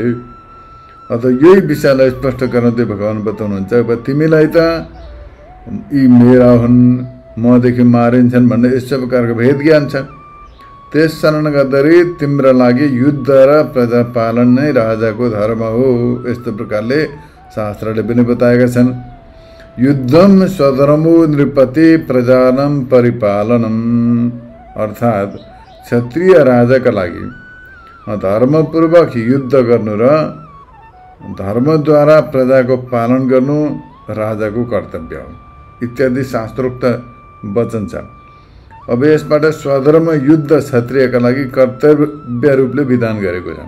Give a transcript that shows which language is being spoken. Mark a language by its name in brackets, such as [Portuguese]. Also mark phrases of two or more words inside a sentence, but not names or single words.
[Nepali] अथवा यही विषयलाई स्पष्ट गर्न चाहिँ भगवान् बताउनुहुन्छ, अब तिमीलाई त यी मेरा हुन्, मदेखि मारिन्छन् भन्ने यस्तो प्रकारको भेद ज्ञान छ। त्यस शरण गर्दाखेरि तिम्रो लागि युद्ध र प्रजा पालन नै राजाको धर्म हो। यस्तो प्रकारले शास्त्रले पनि बताएका छन्। [Sanskrit] युद्धम स्वधर्मो नृपति प्रजानम परिपालनम, [Nepali] अर्थात् क्षत्रिय राजाका लागि धर्मपूर्वक युद्ध गर्नु र धर्मद्वारा प्रजाको पालन गर्नु राजाको कर्तव्य हो इत्यादि शास्त्रोक्त वचन छ। अब यसबाट स्वधर्म युद्ध क्षत्रियका लागि कर्तव्य रूपले विधान गरेको छ।